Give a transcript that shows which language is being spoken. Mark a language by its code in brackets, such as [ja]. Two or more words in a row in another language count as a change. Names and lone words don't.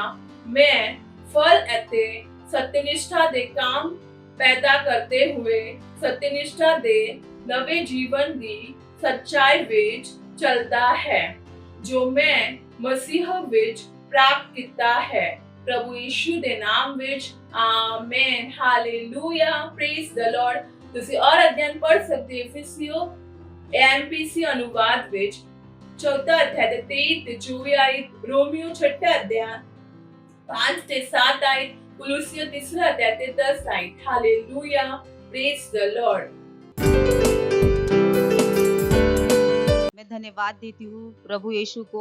[pa] ਮੈਂ फल ਅਤੇ ਸਤਿਨਿਸ਼ਠਾ ਦੇ ਕੰਮ ਪੈਦਾ ਕਰਦੇ ਹੋਏ ਸਤਿਨਿਸ਼ਠਾ ਦੇ ਨਵੇਂ ਜੀਵਨ ਦੀ ਸੱਚਾਈ ਵਿੱਚ ਚੱਲਦਾ ਹੈ ਜੋ ਮੈਂ ਮਸੀਹ ਵਿੱਚ ਪ੍ਰਾਪਤ ਕੀਤਾ ਹੈ। प्रभु यीशु ਦੇ ਨਾਮ ਵਿੱਚ ਆਮੇਨ ਹਾਲੇਲੂਇਆ [en] praise the Lord. [pa] ਤੁਸੀਂ ਔਰ ਅਧਿਐਨ ਪੜ੍ਹ ਸਕਦੇ ਹੋ ਇਫਿਸੀਓ [hi] एमपीसी अनुवाद [pa] ਵਿੱਚ [hi] चौथा अध्याय 23 [pa] ਤੇ 24 [hi] आयत, रोमियो छठा अध्याय 5 [pa] ਤੇ 7 [hi] आयत, कुलुसियो तीसरा अध्याय ते 10 आयत। [en] Hallelujah praise the Lord. [hi] मैं धन्यवाद देती हूँ प्रभु यीशु को।